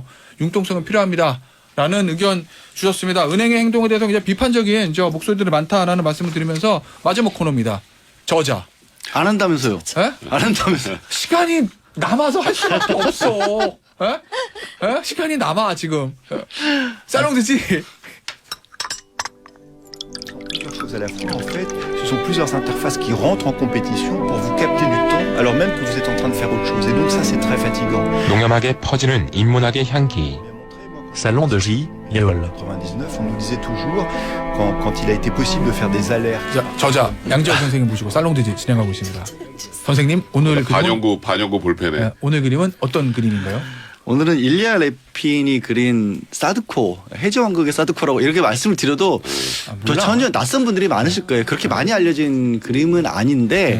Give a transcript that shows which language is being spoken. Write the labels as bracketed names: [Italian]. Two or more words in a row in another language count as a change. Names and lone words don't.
[Korean] 융통성은 필요합니다. 라는 의견 주셨습니다. 은행의 행동에 대해서 굉장히 비판적인 목소리들이 많다라는 말씀을 드리면서 마지막 코너입니다. 저자. 안 한다면서요. 에? 안 한다면서요. 시간이 남아서 할 수밖에 없어. 에? 시간이 남아 지금. 살롱드지. [French] Plusieurs choses à la fois. En fait, ce sont plusieurs interfaces qui rentrent en compétition pour vous capter du temps, alors même que vous êtes en train de faire autre chose. Et donc ça, c'est très fatigant. [Korean] 농염하게 퍼지는 인문학의 향기. Salon de J. [French] En 99, on nous disait toujours, quand il a été possible de faire des alertes. [Korean] 자, 저자 양지열 선생님 모시고 살롱드지 진행하고 있습니다. 선생님 오늘 그림은 반영구 볼펜에. 네, 오늘 그림은 어떤 그림인가요? 오늘은 일리아 레핀이 그린 사드코, 해저왕국의 사드코라고 이렇게 말씀을 드려도 또 몰라. 전혀 낯선 분들이 많으실 거예요. 그렇게 많이 알려진 그림은 아닌데